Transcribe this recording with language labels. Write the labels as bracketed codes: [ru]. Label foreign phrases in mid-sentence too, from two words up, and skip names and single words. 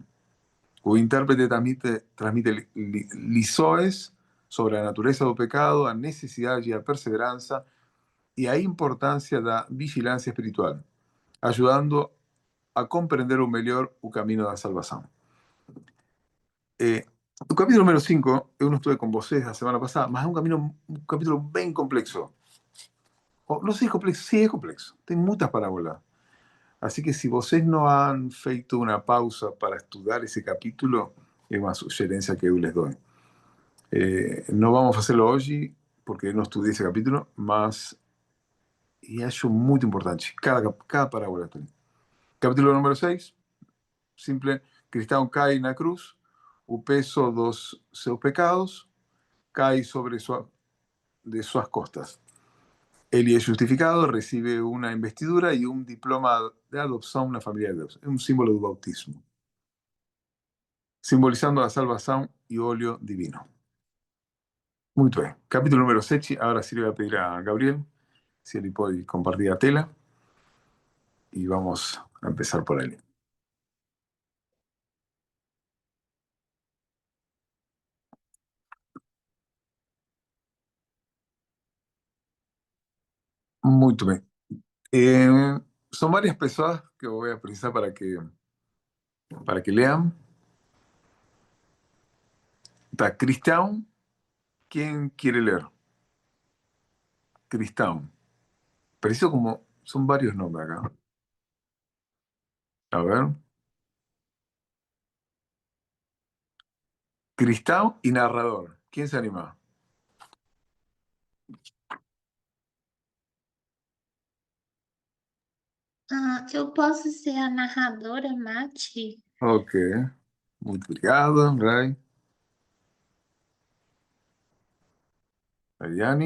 [pt] O intérprete transmite lições sobre a natureza do pecado, a necessidade e a perseverança e a importância da vigilância espiritual, ajudando a compreender melhor o caminho da salvação. O capítulo número 5, eu não estuve com vocês a semana passada, mas é um capítulo bem complexo. Não sei se é complexo, sim, é complexo. Tem muitas parábolas. [es] Así que si [pt] vocês não [es] han feito una pausa para estudar ese capítulo, es una sugerencia que yo les doy. No vamos a hacerlo hoy porque no estudié ese capítulo, [pt] mas e acho muito importante. Cada parábola tem. Capítulo número 6, simple. Cristão cai na cruz, o peso dos seus pecados cai sobre de suas costas. Ele é justificado, recibe uma investidura e um diploma de adopção na família de Deus. É um símbolo do bautismo, simbolizando a salvação e óleo divino. Muito bem. Capítulo número 7. [es] Agora sí le voy a pedir a Gabriel si él puede compartir la tela y vamos a empezar por ahí. [pt] Muito bem. [es] Son varias personas que voy a precisar para que lean. Está Cristão. ¿Quién quiere leer? Cristão. Preciso como... Son varios nombres acá. A ver. Cristão y narrador. ¿Quién se anima? [pt] Ah, eu posso ser a narradora, Mati? Ok. Muito obrigado, Ray. Ariane.